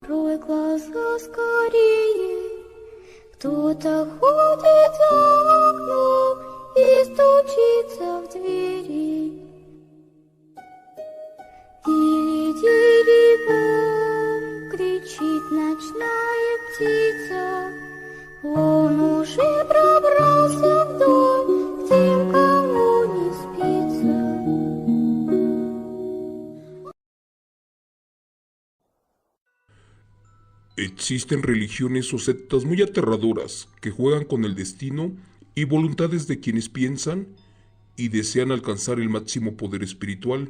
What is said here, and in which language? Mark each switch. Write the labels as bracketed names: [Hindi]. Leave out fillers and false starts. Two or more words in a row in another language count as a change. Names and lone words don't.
[Russian] Открой глаза скорее, кто-то ходит за окном и стучится в двери. Дили-дили-бом, кричит ночная птица, он уже пробрался в дом, к тем, кому не спится. [Spanish] Existen religiones o sectas muy aterradoras que juegan con el destino y voluntades de quienes piensan y desean alcanzar el máximo poder espiritual.